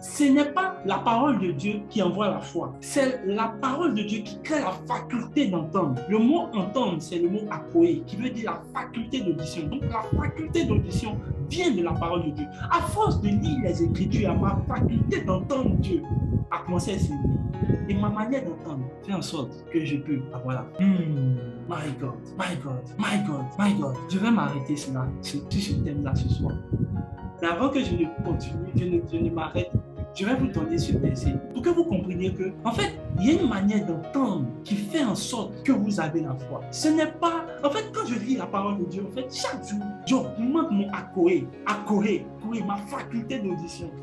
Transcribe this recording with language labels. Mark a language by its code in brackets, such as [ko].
[fr] Ce n'est pas la parole de Dieu qui envoie la foi. C'est la parole de Dieu qui crée la faculté d'entendre. Le mot entendre, c'est le mot akoé, qui veut dire la faculté d'audition. Donc la faculté d'audition vient de la parole de Dieu. À force de lire les Écritures, ma faculté d'entendre Dieu a commencé à s'élever. Et ma manière d'entendre fait en sorte que je peux avoir la foi. [en] My God, my God, my God, my God. [fr] Je vais m'arrêter sur ce thème-là ce soir. Mais avant que je ne continue, je ne m'arrête, je vais vous donner ce verset pour que vous compreniez que, en fait, il y a une manière d'entendre qui fait en sorte que vous avez la foi. Ce n'est pas, en fait, quand je lis la parole de Dieu, en fait, chaque jour, j'augmente mon akoé, ma faculté d'audition.